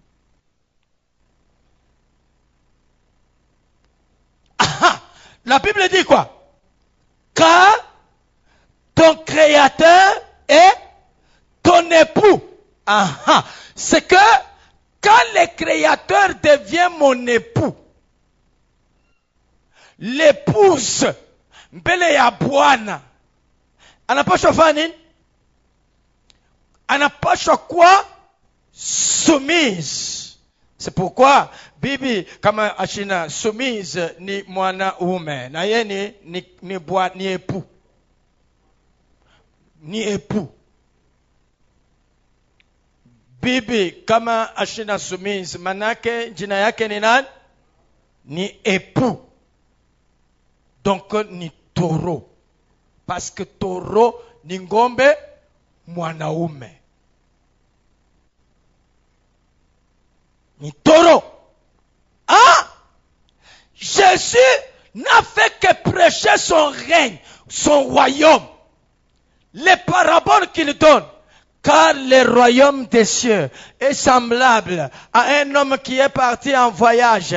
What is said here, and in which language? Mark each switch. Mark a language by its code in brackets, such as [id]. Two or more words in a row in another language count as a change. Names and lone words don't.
[fr] La Bible dit quoi? Car ton créateur est ton époux. C'est que quand le créateur devient mon époux, l'épouse [sw] mbele ya bwana anapaswa fanya nini? Anapaswa kuwa soumise. [fr] C'est pourquoi [sw] bibi kama ashina soumise ni mwanaume na yeye ni bwana, ni époux. Ni époux. Bibi kama ashina soumise manake jina yake ni nani? Ni époux. Donc ni taureau. [fr] Parce que [sw] taureau ni ngombe mwanaume. Ni taureau. [fr] Jésus n'a fait que prêcher son règne, son royaume. Les paraboles qu'il donne. Car le royaume des cieux est semblable à un homme qui est parti en voyage.